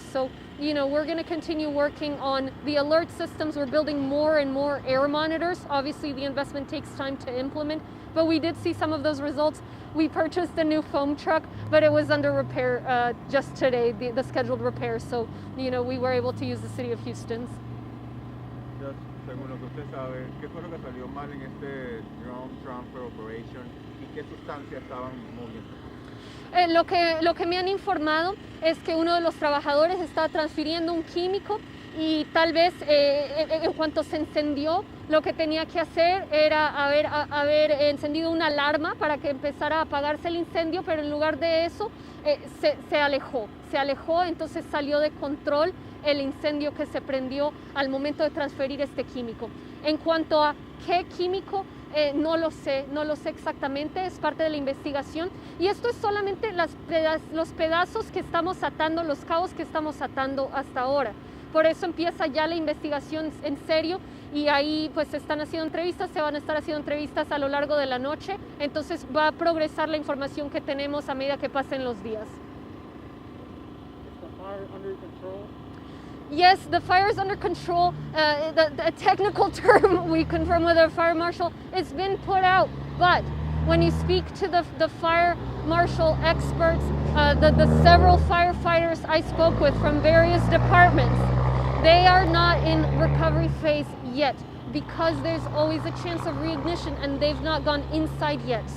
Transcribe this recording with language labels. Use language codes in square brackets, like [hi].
[en] So, you know, we're going to continue working on the alert systems. We're building more and more air monitors. Obviously, the investment takes time to implement, but we did see some of those results. We purchased a new foam truck, but it was under repair just today, the scheduled repair. So, you know, we were able to use the city of Houston's. [es] Just, según lo que usted sabe, ¿qué fue lo que salió mal en este [en] drone transfer operation [es] y qué sustancias estaban moviendo? Lo que me han informado es que uno de los trabajadores estaba transfiriendo un químico y tal vez en cuanto se encendió, lo que tenía que hacer era haber encendido una alarma para que empezara a apagarse el incendio, pero en lugar de eso se alejó, entonces salió de control el incendio que se prendió al momento de transferir este químico. En cuanto a qué químico, no lo sé exactamente, es parte de la investigación y esto es solamente los pedazos que estamos atando, los cabos que estamos atando hasta ahora. Por eso empieza ya la investigación en serio y ahí pues se están haciendo entrevistas, se van a estar haciendo entrevistas a lo largo de la noche, entonces va a progresar la información que tenemos a medida que pasen los días. [en] Is the fire under control? Yes, the fire is under control. The technical term we confirm with our fire marshal, it's been put out. But when you speak to the fire marshal experts, the several firefighters I spoke with from various departments, they are not in recovery phase yet because there's always a chance of reignition and they've not gone inside yet.